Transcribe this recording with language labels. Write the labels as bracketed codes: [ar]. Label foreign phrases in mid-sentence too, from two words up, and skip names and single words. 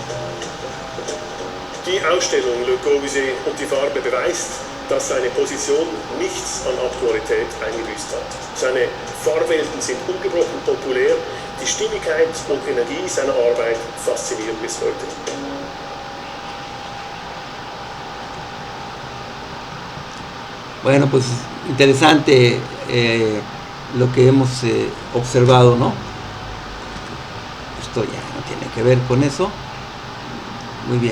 [de] Die Ausstellung Le Corbusier und die Farbe beweist, dass seine Position nichts an Aktualität eingebüßt hat. Seine Farbwelten sind ungebrochen populär, die Stimmigkeit und Energie seiner Arbeit faszinieren bis heute. [es] Bueno, pues interesante lo que hemos observado, ¿no? Esto ya no tiene que ver con eso. Muy bien.